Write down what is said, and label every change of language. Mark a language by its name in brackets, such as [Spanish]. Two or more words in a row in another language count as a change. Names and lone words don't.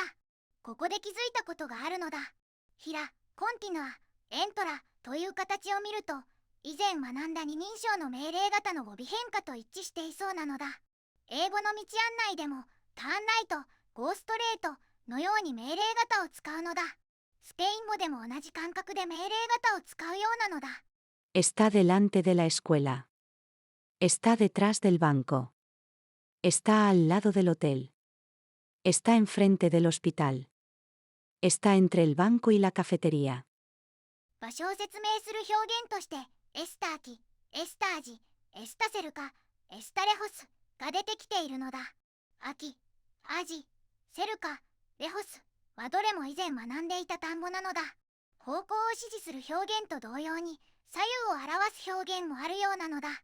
[Japanese] ここで気づいたことがあるのだ。ヒラ、コンティヌア、エントラという形を見ると、以前学んだ二人称の命令型の語尾変化と一致していそうなのだ。英語の道案内でも、 [English] turn right, go straight [Japanese] のように命令型を使うのだ。スペイン語でも同じ感覚で命令型を使うようなのだ。 [Spanish] Está delante de la escuela. Está detrás del banco. Está al lado del hotel. Está enfrente del hospital. Está entre el banco y la cafetería. [Japanese] 場所を説明する表現として、 [Spanish] está aquí, está allí, está cerca, está lejos [Japanese] が出てきているのだ。アキ、アジ、セルカ、レホスはどれも以前学んでいた単語なのだ。方向を指示する表現と同様に、左右を表す表現もあるようなのだ。